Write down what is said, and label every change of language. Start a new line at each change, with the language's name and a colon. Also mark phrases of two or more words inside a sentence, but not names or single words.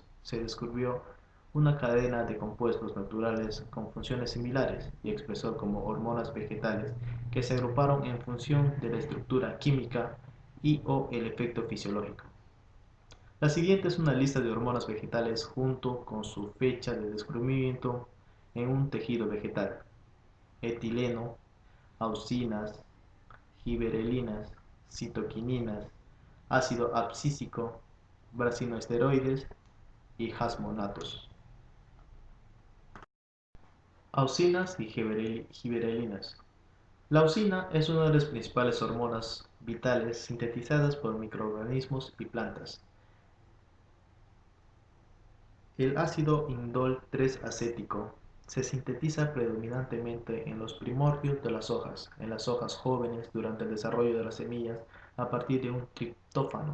Spanish: Se descubrió una cadena de compuestos naturales con funciones similares y expresó como hormonas vegetales que se agruparon en función de la estructura química y o el efecto fisiológico. La siguiente es una lista de hormonas vegetales junto con su fecha de descubrimiento en un tejido vegetal: etileno, auxinas, giberelinas, citoquininas, ácido abscísico, brasinoesteroides y jasmonatos. Auxinas y giberelinas. La auxina es una de las principales hormonas vitales sintetizadas por microorganismos y plantas. El ácido indol 3-acético se sintetiza predominantemente en los primordios de las hojas, en las hojas jóvenes durante el desarrollo de las semillas a partir de un triptófano.